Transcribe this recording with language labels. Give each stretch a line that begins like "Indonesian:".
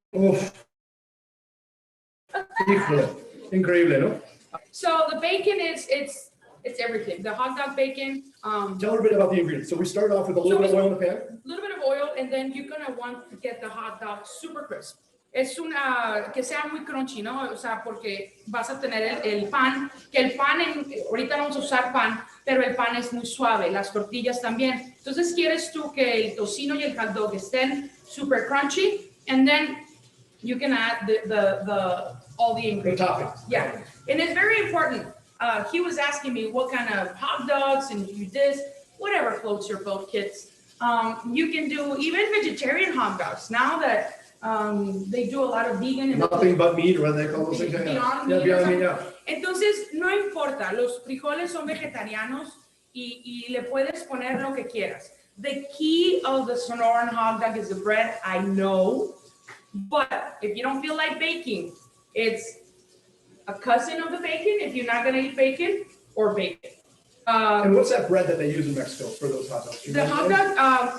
Spanish: Uf. Increíble, ¿no?
English: So the bacon it's everything. The hot dog bacon. Tell her a bit about the ingredients. So we start off with a little bit of oil in the pan. A little bit of oil, and then you're gonna want to get the hot dog super crisp.
Spanish: Es que sea muy crunchy, ¿no? O sea, porque vas a tener el pan, que el pan, ahorita vamos a usar pan, pero el pan es muy suave, las tortillas también. Entonces quieres tú que el tocino y el hot dog estén super crunchy,
English: and then you can add all the ingredients. The toppings. Yeah, and it's very important. He was asking me what kind of hot dogs and you this, whatever floats your boat, kids. You can do even vegetarian hot dogs now that they do a lot of vegan. Nothing but meat, or what they call those things. Beyond meat.
Spanish: Entonces, no importa, los frijoles son vegetarianos y le puedes poner lo que quieras.
English: The key of the Sonoran hot dog is the bread, I know, but if you don't feel like baking, it's a cousin of the bacon if you're not gonna eat bacon, or bacon. And what's that bread that they use in Mexico for those hot dogs? The hot dog,